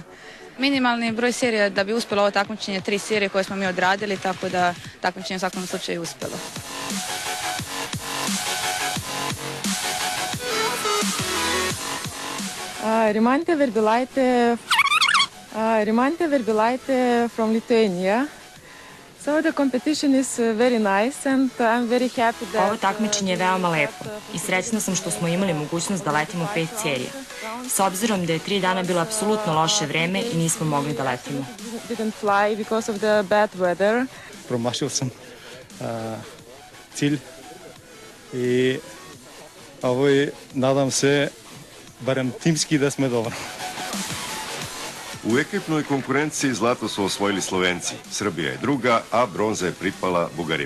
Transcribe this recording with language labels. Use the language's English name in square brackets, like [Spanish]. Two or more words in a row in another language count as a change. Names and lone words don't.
[Serbian] Minimalni broj serija da bi uspjelo ovo takmičenje 3 serije koje smo mi odradili, tako da takmičenje u svakom slučaju uspjelo. [English] Rimantė Verbilaitė from Lithuania. So the competition is very nice and I'm very happy that... [Serbian] Ovo takmičenje je veoma lepo i srećna sam što smo imali mogućnost da letimo 5 serija. S obzirom da je 3 dana bilo apsolutno loše vreme i nismo mogli da letimo. [English] Didn't fly because of the bad weather. [Serbian] Promašio sam cilj i ovo je, nadam se, barem timski da smo dobro. U ekipnoj konkurenciji zlato su osvojili Slovenci, Srbija je druga, a bronza je pripala Bugarima.